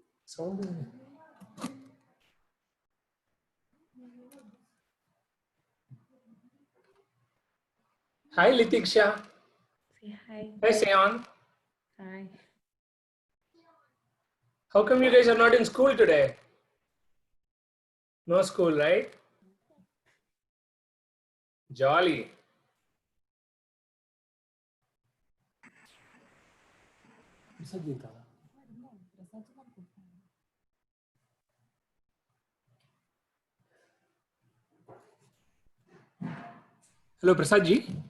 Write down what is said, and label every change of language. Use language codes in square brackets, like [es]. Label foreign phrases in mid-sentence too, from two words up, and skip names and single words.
[en] Sound. Hi, Litiksha. Say hi. Hi, Seon. Hi. How come you guys are not in school today? No school, right? Jolly. Hello, Prasad ji.